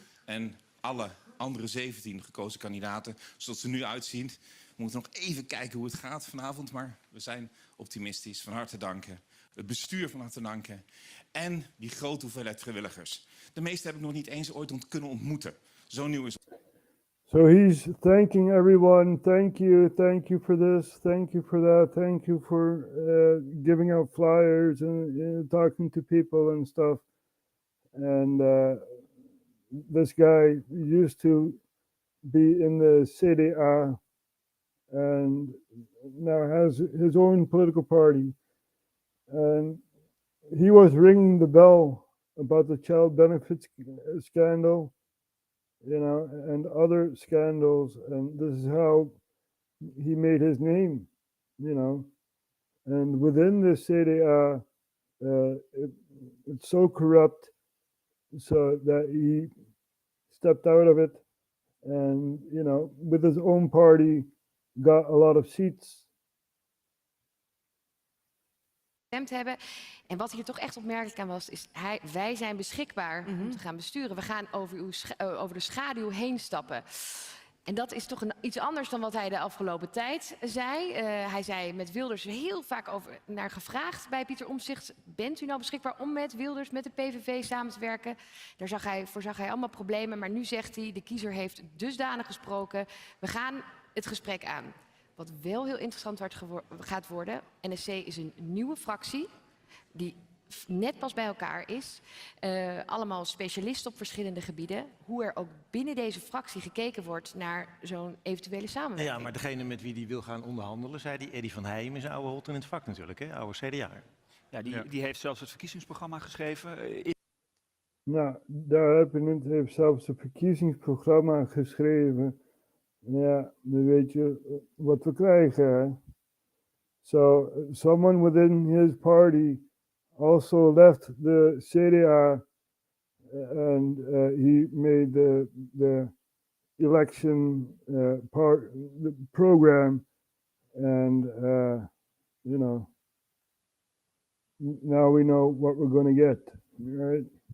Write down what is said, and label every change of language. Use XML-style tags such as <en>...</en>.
<nl>En alle andere 17 gekozen kandidaten, zoals ze er nu uitzien. We moeten nog even kijken hoe het gaat vanavond, maar we zijn optimistisch. Van harte danken. Het bestuur van harte danken. En die grote hoeveelheid vrijwilligers. De meeste heb ik nog niet eens ooit kunnen ontmoeten. Zo nieuw is het.</nl> <en>So he's thanking everyone. Thank you for this. Thank you for that. Thank you for giving out flyers and talking to people and stuff. And this guy used to be in the CDA and now has his own political party. And he was ringing the bell about the child benefits scandal, you know, and other scandals. And this is how he made his name, you know. And within the CDA, it's so corrupt, so that he stepped out of it, and, you know, with his own party, got a lot of seats.</en> <nl>Hebben. En wat hier toch echt opmerkelijk aan was, is wij zijn beschikbaar om te gaan besturen. We gaan over de schaduw heen stappen. En dat is toch iets anders dan wat hij de afgelopen tijd zei. Hij zei met Wilders heel vaak naar gevraagd bij Pieter Omtzigt. Bent u nou beschikbaar om met Wilders, met de PVV samen te werken? Daar zag hij allemaal problemen. Maar nu zegt hij, de kiezer heeft dusdanig gesproken. We gaan het gesprek aan. Wat wel heel interessant gaat worden. NSC is een nieuwe fractie die net pas bij elkaar is. Allemaal specialisten op verschillende gebieden. Hoe er ook binnen deze fractie gekeken wordt naar zo'n eventuele samenwerking. Ja, maar degene met wie die wil gaan onderhandelen, zei die Eddy van Heijem, is een oude hot in het vak natuurlijk, hè? Oude CDA. Ja, die heeft zelfs het verkiezingsprogramma geschreven. Nou, daar heeft zelfs het verkiezingsprogramma geschreven. Ja, dan weet je wat we krijgen, hè?</nl> <en>So, someone within his party also left the CDA and he made the election the program, and you know, now we know what we're going to get, right?</en>